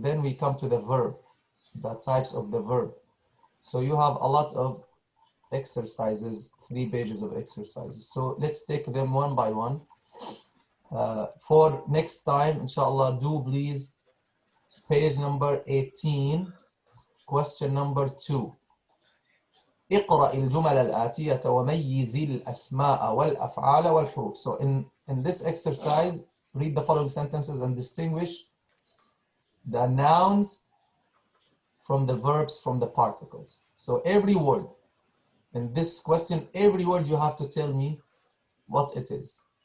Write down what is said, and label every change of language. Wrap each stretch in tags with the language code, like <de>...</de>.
<en>Then we come to the verb, the types of the verb. So you have a lot of exercises, 3 pages of exercises. So let's take them one by one. For next time, inshallah, do please page number 18, question number 2.</en> <ar>اقرأ الجمل الآتية وميز الأسماء والأفعال والحروف.</ar> <en>So in this exercise, read the following sentences and distinguish the nouns from the verbs from the particles. So every word in this question, every word you have to tell me what it is.</en>